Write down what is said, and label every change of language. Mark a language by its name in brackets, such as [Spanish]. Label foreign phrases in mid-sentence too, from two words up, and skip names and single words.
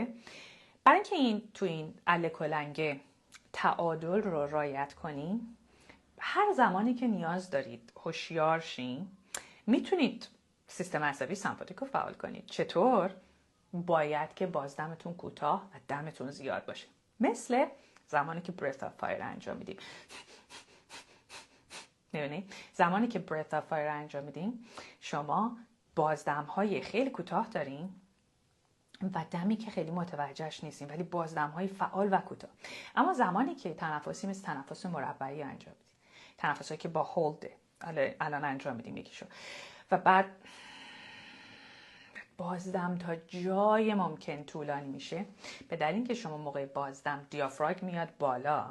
[Persian] برای اینکه این اله کلنگ تعادل رو رعایت کنیم، هر زمانی که نیاز دارید هوشیار شین، میتونید سیستم عصبی سمپاتیک رو فعال کنید. چطور؟ باید که بازدمتون کوتاه و دمتون زیاد باشه. مثل زمانی که [English] breath of fire [Persian] انجام میدیم. می‌بینید؟ زمانی که [English] breath of fire [Persian] انجام میدیم، شما بازدم‌های خیلی کوتاه دارین و دمی که خیلی متوجهش نیستیم، ولی بازدم‌های فعال و کوتاه. اما زمانی که تنفسی مثل تنفس مربعی انجام میدیم، تنفسایی که با هولد الان انجام میدیم یکیشو، و بعد بازدم تا جای ممکن طولانی میشه، به دلیل که شما موقع بازدم دیافراگم میاد بالا.